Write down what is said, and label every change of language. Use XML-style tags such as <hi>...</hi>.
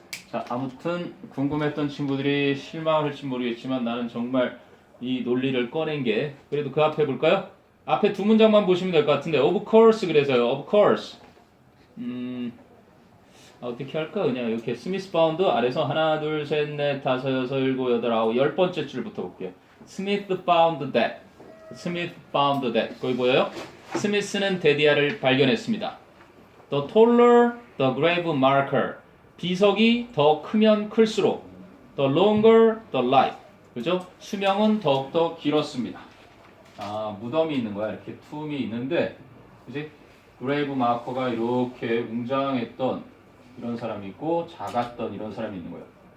<ko>자, 아무튼 궁금했던 친구들이 실망할지 모르겠지만 나는 정말 이 논리를 꺼낸 게 그래도 그 앞에 볼까요? 앞에 두 문장만 보시면 될 것 같은데</ko> <en>of course</en> <ko>그래서요.</ko> <en>of course.</en> <ko>어떻게 할까? 그냥 이렇게 스미스 바운드 아래서 하나, 둘, 셋, 넷, 다섯, 여섯, 일곱, 여덟, 아홉, 열 번째 줄부터 볼게요.</ko> <en>스미스 found that. 스미스 found that.</en> <ko>거기 보여요? 스미스는 데디아를 발견했습니다.</ko> <en>The taller the grave marker.</en> <ko>비석이 더 크면 클수록</ko> <en>the longer the life.</en> <ko>그죠? 수명은 더욱더 길었습니다. 아, 무덤이 있는 거야. 이렇게 툼이 있는데, 그지? 그레이브 마커가 이렇게 웅장했던 이런 사람이 있고 작았던 이런 사람이 있는 거예요.</ko>